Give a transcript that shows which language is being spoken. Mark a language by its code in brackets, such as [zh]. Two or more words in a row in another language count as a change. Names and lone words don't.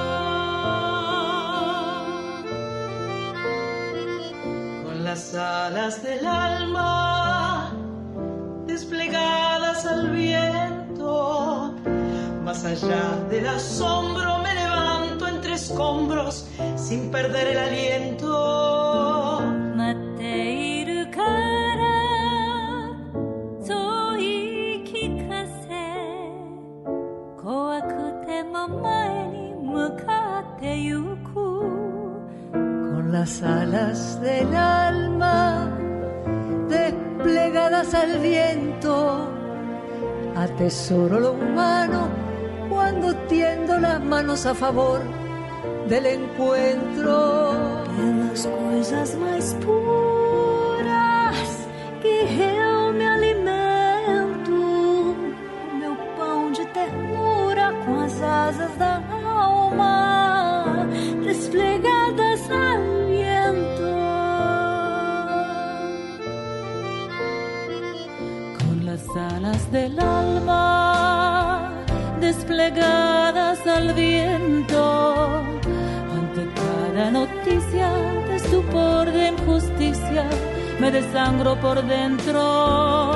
[es] Con las alas del alma desplegadas al viento, más allá del asombro me levanto entre escombros sin perder el aliento. [ja] 待っているからそう言い聞かせ、怖くても前に向かってゆく。 [es] Con la las alas del alma desplegadas al viento, atesoro lo humano cuando tiendo las manos a favor del encuentro. [pt] Pelas coisas mais puras que eu me alimento, o meu pão de ternura com as asas da alma [es] desplegadas al viento. Con las alas del alma desplegadas al viento, ante cada noticia de estupor, de injusticia, me desangro por dentro.